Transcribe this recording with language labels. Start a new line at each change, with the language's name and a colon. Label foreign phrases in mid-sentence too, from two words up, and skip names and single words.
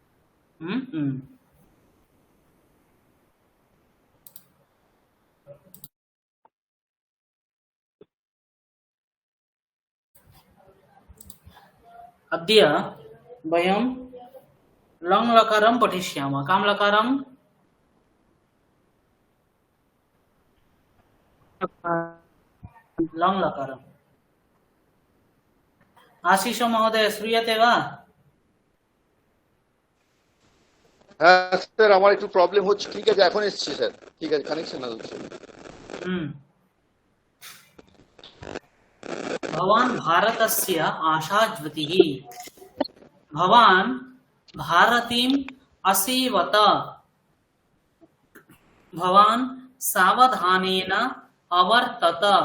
Sanskrit: अद्य वयं लङ् लकारं पठिष्यामः। कां लकारं? लङ् लकारम्। आशिष महोदय श्रूयते वा?
Bangla: হ্যাঁ স্যার, আমার একটু প্রবলেম হচ্ছে। ঠিক আছে, এখন এসছে স্যার। ঠিক আছে, কানেকশন হচ্ছে।
Sanskrit: भवान् भारतस्य आशाज्योतिः। भवान् भारतीम् असीवत। भवान् सावधानेन अवर्तत।